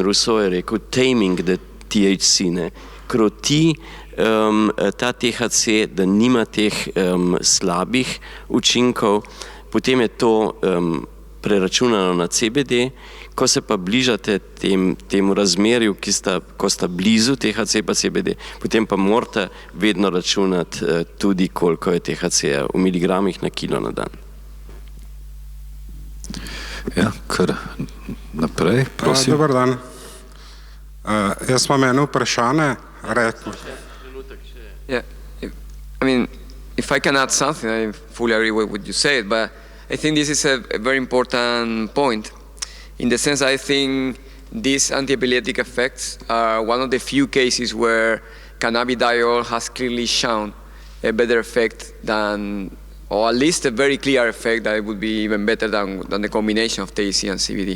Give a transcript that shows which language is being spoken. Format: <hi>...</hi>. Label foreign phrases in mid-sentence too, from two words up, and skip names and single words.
<sl>Rousseau je rekel,</sl> <en>taming the THC,</en> <sl>ne, kroti ta THC, da nima teh slabih učinkov, potem je to preračunano na CBD, ko se pa bližate temu razmerju, ko sta blizu THC pa CBD, potem pa morate vedno računati tudi, koliko je THC-ja v miligramih na kilo na dan. Ja, kar naprej, prosim.</sl> <hr>Dobar dan.</hr> <sl>Jaz imam eno vprašanje.</sl> <en>Yeah, I mean, if I can add something, I fully agree with what you said, but I think this is a very important point. In the sense, I think these anti-epileptic effects are one of the few cases where cannabidiol has clearly shown a better effect than, or at least a very clear effect that it would be even better than the combination of THC and CBD.</en>